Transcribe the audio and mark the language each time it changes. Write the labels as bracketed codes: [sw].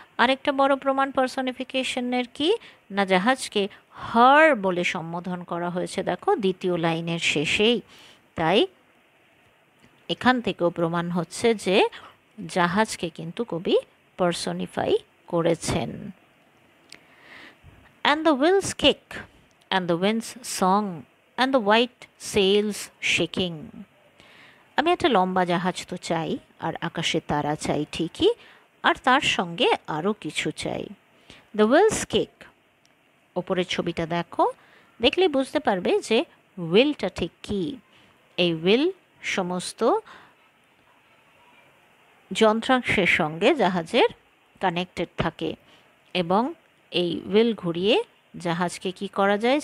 [bn] আরেকটা বড় প্রমাণ পার্সনিফিকেশনের কি না, জাহাজকে হার বলে সম্বোধন করা হয়েছে, দেখো দ্বিতীয় লাইনের শেষেই। তাই এখান থেকেও প্রমাণ হচ্ছে যে জাহাজকে কিন্তু কবি পার্সনিফাই করেছেন। [en] And the wheel's kick and the wind's song and the white sails shaking. [bn] আমি একটা লম্বা জাহাজ তো চাই, আর আকাশে তারা চাই ঠিকই, আর তার সঙ্গে আরও কিছু চাই। [en] the wheel's kick, [bn] ওপরের ছবিটা দেখো, দেখলে বুঝতে পারবে যে উইলটা ঠিক কী। এই উইল সমস্ত যন্ত্রাংশের সঙ্গে জাহাজের কানেক্টেড থাকে, এবং এই উইল ঘুরিয়ে জাহাজকে কি করা যায়?